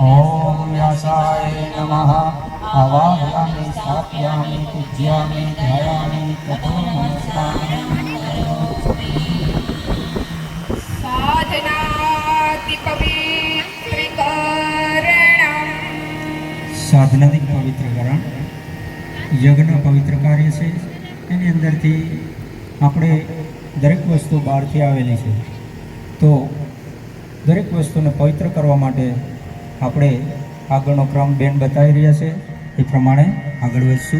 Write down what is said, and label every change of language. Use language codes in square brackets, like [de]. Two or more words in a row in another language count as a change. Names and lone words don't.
[sa] ओम व्यासाय नमः। आवाहयामि स्थापयामि पूजयामि ध्यायामि ततो नमस्कारं साधनाति पवित्रीकरणम्। [gu] સાધનાથી પવિત્રકરણ યજ્ઞ પવિત્ર કાર્ય છે, એની અંદરથી આપણે દરેક વસ્તુ બહારથી આવેલી છે, તો દરેક વસ્તુને પવિત્ર કરવા માટે આપણે આગળનો ક્રમ બેન બતાવી રહ્યા છે એ પ્રમાણે આગળ વધશું।